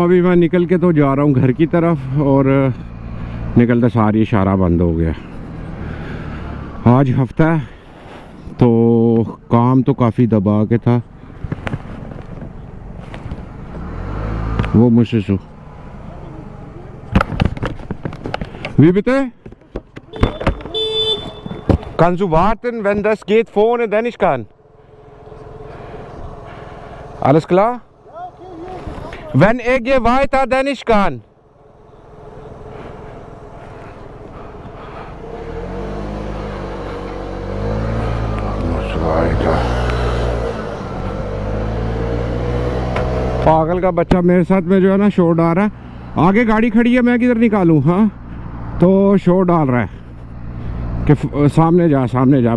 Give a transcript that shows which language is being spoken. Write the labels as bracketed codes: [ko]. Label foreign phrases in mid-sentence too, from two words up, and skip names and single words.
[hi] अभी मैं निकल के तो जा रहा हूँ घर की तरफ और निकलते सारी इशारा बंद हो गया। आज हफ्ता है तो काम तो काफ़ी दबा के था। वो मुझसे [de] Wie bitte? Kannst du warten, wenn das geht vorne, dann ich kann? Alles klar? Wenn ich gehe weiter, dann ich kann. [hi] पागल का बच्चा मेरे साथ में जो है ना शोर डाल रहा है। आगे गाड़ी खड़ी है, मैं किधर निकालूं? हाँ, तो शोर डाल रहा है कि सामने जा सामने जा।